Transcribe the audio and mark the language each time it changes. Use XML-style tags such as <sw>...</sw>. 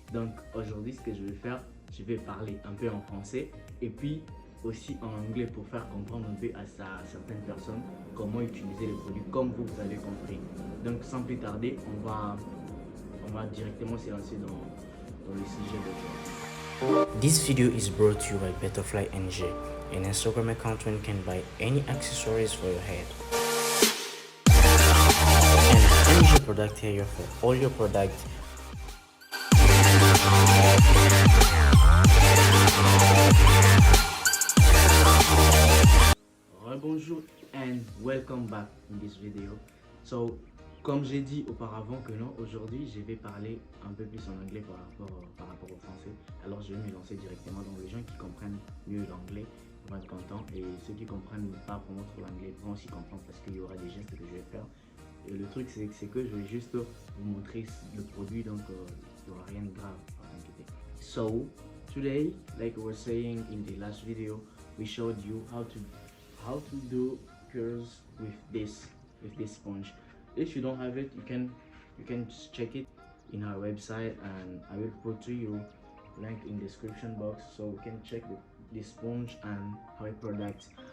<fr>Donc aujourd'hui ce que je vais faire, je vais parler un peu en français et puis aussi en anglais pour faire comprendre un peu à certaines personnes comment utiliser les produits comme vous avez compris. Donc sans plus tarder, on va directement se lancer dans le sujet d'aujourd'hui.</fr> <en>This video is brought to you by Butterfly NG, an Instagram account where you can buy any accessories for your head. And NG product here for all your products. Bonjour and welcome back in this video.</en> <fr>So, comme j'ai dit auparavant que non, aujourd'hui je vais parler un peu plus en anglais par rapport au français. Alors je vais me lancer directement, donc les gens qui comprennent mieux l'anglais vont être contents et ceux qui comprennent pas vraiment trop l'anglais vont aussi comprendre parce qu'il y aura des gestes que je vais faire. Et le truc c'est que je vais juste vous montrer le produit, donc il n'y aura rien de grave, pas t'inquiéter.</fr> <en>So, today, like I was saying in the last video, we showed you how to do curls with this sponge. If you don't have it, you can just check it in our website, and I will put to you link in description box so you can check the sponge and our product.</en>